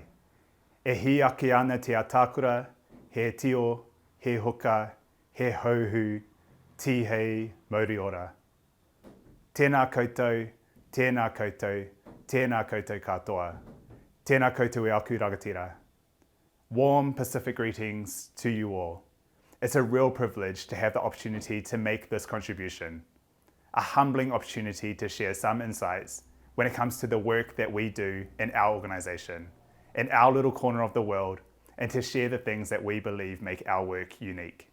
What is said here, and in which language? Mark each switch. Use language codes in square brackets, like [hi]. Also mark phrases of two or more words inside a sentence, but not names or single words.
[mi] E hi ake ana te atākura, he tio, he hoka, he hauhu, tihei, mauri ora. Tēnā koutou, tēnā koutou, tēnā koutou katoa. Tēnā koutou e aku rangatira. [en] Warm Pacific greetings to you all. It's a real privilege to have the opportunity to make this contribution. A humbling opportunity to share some insights when it comes to the work that we do in our organisation, in our little corner of the world, and to share the things that we believe make our work unique.